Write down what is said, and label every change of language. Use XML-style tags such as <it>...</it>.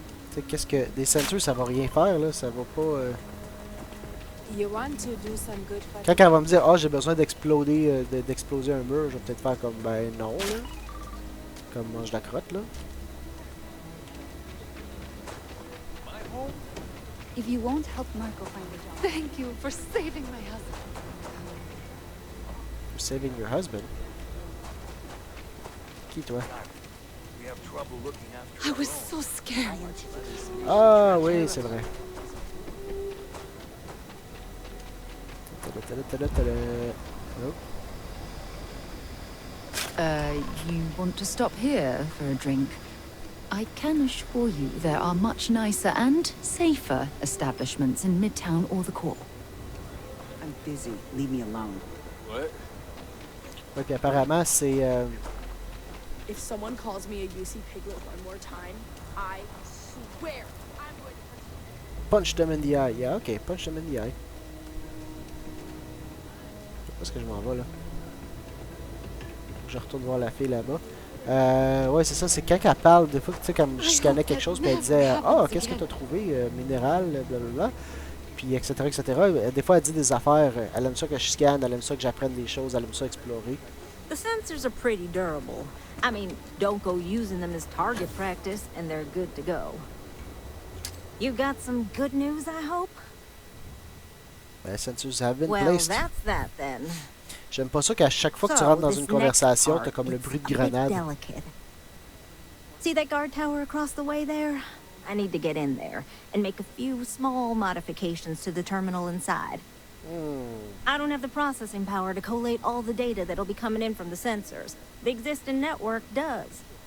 <fr>Tu sais, qu'est-ce que... Des sensors, ça va rien faire, là. Ça va pas... Quand elle va me dire, ah, j'ai besoin d'exploser un mur, je vais peut-être faire comme, ben non, là. Comme mange la crotte, là.</fr> <en>If you won't help Marco find a job. Thank you for saving my husband. For saving your husband.</en> <fr>Qui, toi?</fr> <en>I was so scared.</en> <fr>Ah, oui, c'est vrai.</fr> <en>Nope. You want to stop here for a drink? I can assure you there are much nicer and safer establishments in Midtown or the core. I'm busy. Leave me alone. What?</en> <fr>Ouais, puis apparemment, c'est...</fr> <en>If someone calls me a UC piglet one more time, I swear I'm going to Punch them in the eye. Yeah, ok, punch them in the eye.</en> <fr>Où est-ce que je m'en vais, là? Je retourne voir la fille là-bas. Ouais, c'est ça, c'est quand elle parle, des fois, tu sais, comme je scannais quelque chose, puis elle disait « Ah, qu'est-ce que tu as trouvé? Minéral, blablabla. » Puis etc., etc. Des fois, elle dit des affaires. Elle aime ça que je scanne, elle aime ça que j'apprenne des choses, elle aime ça explorer.</fr> <en>The sensors are pretty durable. I mean, don't go using them as target practice, and they're good to go. You got some good news, I hope? Ben, sensors have been Well, placed. that's that then.</en> <fr>J'aime pas ça qu'à chaque fois que tu rentres dans une conversation, t'as comme le bruit de grenade.</fr> <en>See that guard tower across the way there? I need to get in there and make a few small modifications to the terminal inside. I don't have the processing power to collate all the data that'll be coming in from the sensors. The existing network does.</en>